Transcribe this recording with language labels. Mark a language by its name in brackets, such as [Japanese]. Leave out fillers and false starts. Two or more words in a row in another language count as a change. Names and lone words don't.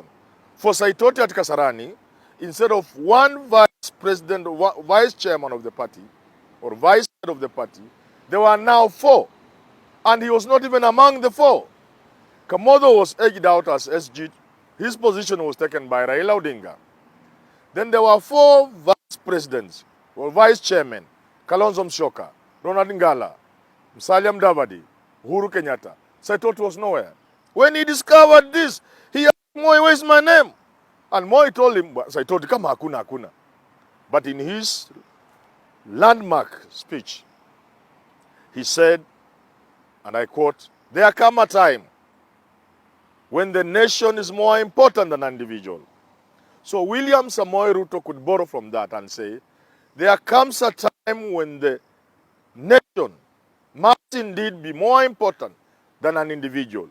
[English] For Saitoti at Kasarani, instead of 1 vice president, vice chairman of the party, or vice head of the party, there were now 4, and he was not even among the 4. Kamodo was edged out as SG. His position was taken by Raila Odinga. Then there were 4 vice presidents, or vice chairmen: Kalonzo Musyoka, Ronald Ngala, Musalia Mudavadi, Uhuru Kenyatta. Saitoti was nowhere. When he discovered this, he asked Moi, "Where's my name?" And Moi told him, [Swahili] Saitoti, kama hakuna. [English] But in his landmark speech, he said, and I quote, "There come a time when the nation is more important than an individual." So William Samoei Ruto could borrow from that and say, there comes a time when the nation must indeed be more important than an individual.